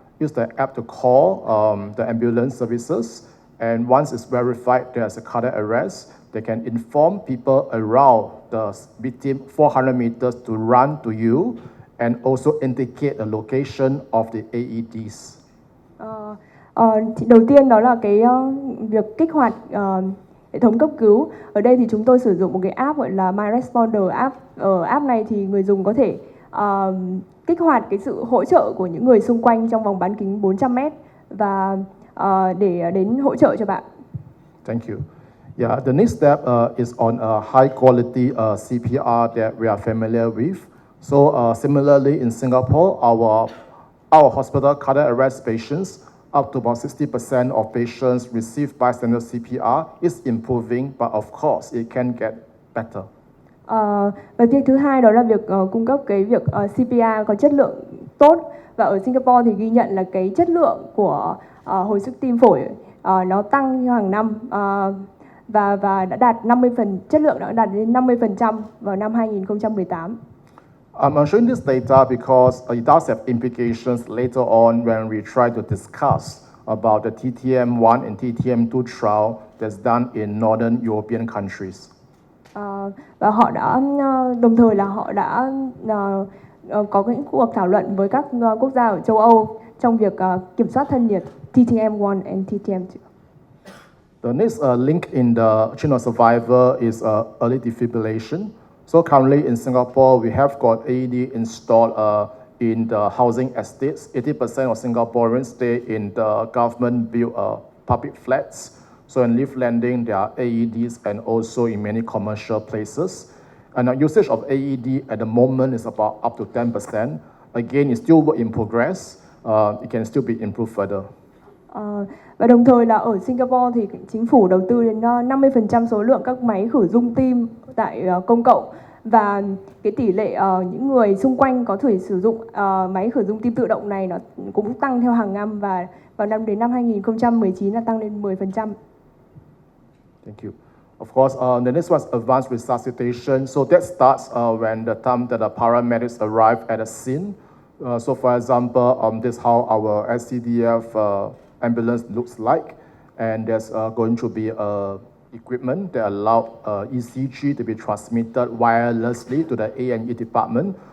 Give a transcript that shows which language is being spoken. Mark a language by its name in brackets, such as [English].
[English] Use the app to call the ambulance services, and once it's verified there's a cardiac arrest, they can inform people around the victim 400 meters to run to you, and also indicate the location of the AEDs. [Vietnamese] Thì đầu tiên đó là cái việc kích hoạt hệ thống cấp cứu. Ở đây thì chúng tôi sử dụng một cái app gọi là My Responder app. Ở app này thì người dùng có thể kích hoạt cái sự hỗ trợ của những người xung quanh trong vòng bán kính 400 mét và để đến hỗ trợ cho bạn. [English] Thank you. Yeah, the next step is on a high quality CPR that we are familiar with. So similarly in Singapore, our hospital cardiac arrest patients, up to about 60% of patients receive bystander CPR is improving, but of course it can get better. [Vietnamese] Và việc thứ hai đó là việc cung cấp cái việc CPR có chất lượng tốt, và ở Singapore thì ghi nhận là cái chất lượng của hồi sức tim phổi nó tăng theo hàng năm và đã đạt chất lượng đã đạt đến 50% vào năm 2018. [English] I'm showing this data because it does have implications later on when we try to discuss about the TTM1 and TTM2 trial that's done in Northern European countries. [Vietnamese] Và họ đã đồng thời là họ đã có những cuộc thảo luận với các quốc gia ở châu Âu trong việc kiểm soát thân nhiệt TTM1 and TTM2. [English] The next link in the chain of survivor is early defibrillation. So currently in Singapore, we have got AED installed in the housing estates. 80% of Singaporeans stay in the government-built public flats. So in lift landing, there are AEDs and also in many commercial places. And our usage of AED at the moment is about up to 10%. Again, it's still work in progress. It can still be improved further. [Vietnamese] Và đồng thời là ở Singapore thì chính phủ đầu tư đến 50% số lượng các máy khử dung tim tại công cộng, và cái tỷ lệ những người xung quanh có thể sử dụng máy khử dung tim tự động này nó cũng tăng theo hàng năm, và vào đến năm 2019 là tăng lên 10%. [English] Thank you. Of course, the next one is advanced resuscitation. So that starts when the time that the paramedics arrive at the scene. So for example, this is how our SCDF ambulance looks like. And there's going to be equipment that allow ECG to be transmitted wirelessly to the A&E department.